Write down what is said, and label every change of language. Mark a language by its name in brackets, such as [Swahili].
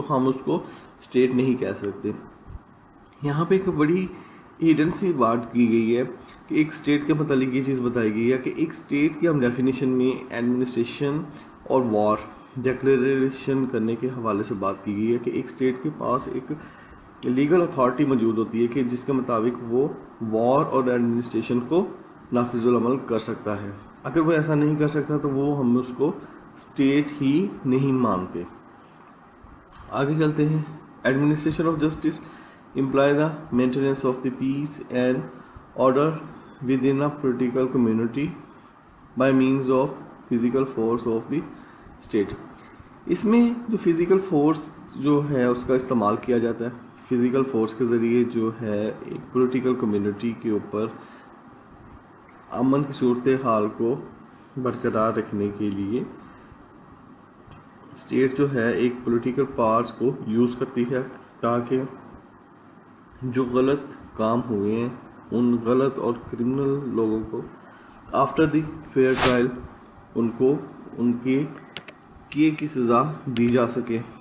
[Urdu] تو ہم اس کو اسٹیٹ نہیں کہہ سکتے. یہاں پہ ایک بڑی ہیڈن سی بات کی گئی ہے کہ ایک اسٹیٹ کے متعلق یہ چیز بتائی گئی ہے کہ ایک اسٹیٹ کی ہم ڈیفینیشن میں ایڈمنسٹریشن اور وار ڈیکلیریشن کرنے کے حوالے سے بات کی گئی ہے کہ ایک اسٹیٹ کے پاس ایک لیگل اتھارٹی موجود ہوتی ہے کہ جس کے مطابق وہ وار اور ایڈمنسٹریشن کو نافذ العمل کر سکتا ہے. اگر وہ ایسا نہیں کر سکتا تو وہ ہم اس کو اسٹیٹ ہی نہیں مانتے. آگے چلتے ہیں. [English] Administration of justice imply the maintenance of the peace and order within a political community by means of physical force of the state. [Urdu] اس میں جو فزیکل فورس جو ہے اس کا استعمال کیا جاتا ہے. فزیکل فورس کے ذریعے جو ہے ایک پولیٹیکل کمیونٹی کے اوپر امن کی صورتحال کو برقرار رکھنے کے لیے اسٹیٹ جو ہے ایک پولیٹیکل پاورز کو یوز کرتی ہے تاکہ جو غلط کام ہوئے ہیں ان غلط اور کرمنل لوگوں کو [English] after the fair trial [Urdu] ان کو ان کے کیے کی سزا دی جا سکے.